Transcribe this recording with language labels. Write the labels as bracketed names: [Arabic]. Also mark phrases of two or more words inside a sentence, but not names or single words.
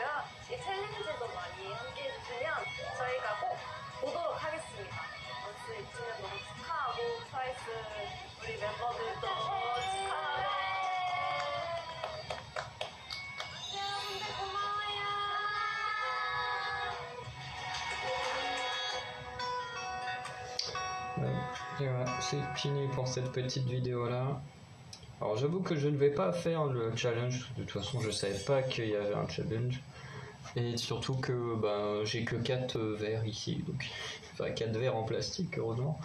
[Korean] 이 챌린지도 많이 함께 해주시면 저희가 꼭 보도록 하겠습니다. 원스 2주년 너무 축하하고 트와이스 우리 멤버들도 축하하고 여러분들 고마워요. [French] Et voilà, c'est fini pour cette petite vidéo là. Alors j'avoue que je ne vais pas faire le challenge, de toute façon je savais pas qu'il y avait un challenge. Et surtout que j'ai que 4 verres ici, donc enfin 4 verres en plastique heureusement.